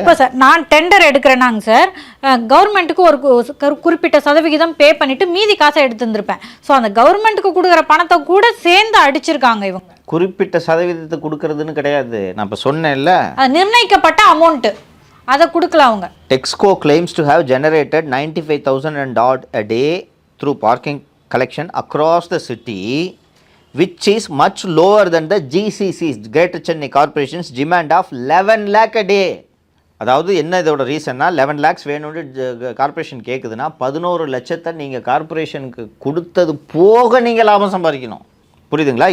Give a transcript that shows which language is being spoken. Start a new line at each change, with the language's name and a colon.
Tamil: இப்போ சார் நான் tender எடுக்கிறேன்னாங்க sir, கவர்மெண்ட்டுக்கு ஒரு குறிப்பிட்ட சதவிகிதம் பே பண்ணிட்டு மீதி காசை எடுத்துருந்துருப்பேன். ஸோ அந்த கவர்மெண்ட்டுக்கு கொடுக்குற பணத்தை கூட சேர்ந்து அடிச்சிருக்காங்க இவங்க. குறிப்பிட்ட சதவீதத்தை கொடுக்கறதுன்னு கிடையாது, நான் இப்போ சொன்னேன்ல, அது நிர்ணயிக்கப்பட்ட அமௌண்ட்டு, அதை கொடுக்கல அவங்க.
English: டெக்ஸ்கோ claims to have generated 95,000 and odd a day through parking collection across the city, which is much lower than the GCC's, Greater Chennai Corporation's demand of 11 lakh a day.
Tamil: அதாவது என்ன இதோட ரீசன்னா, 11 lakhs வேணும்னு corporation கேட்குதுன்னா 11 லட்சத்தை நீங்கள் கார்பரேஷனுக்கு கொடுத்தது போக நீங்கள் லாபம் சம்பாதிக்கணும். புரியுதுங்களா?